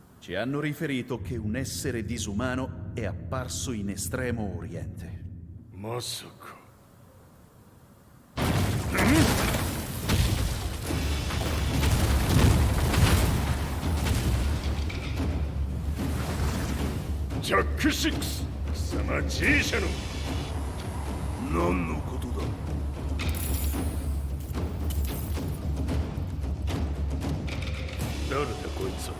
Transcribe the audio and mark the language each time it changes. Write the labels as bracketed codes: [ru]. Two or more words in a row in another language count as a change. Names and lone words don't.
[it] Ci hanno riferito che un essere disumano è apparso in Estremo Oriente. [ja] Masaka. Jack 6 貴様 G 社の何のことだ。誰だこいつは。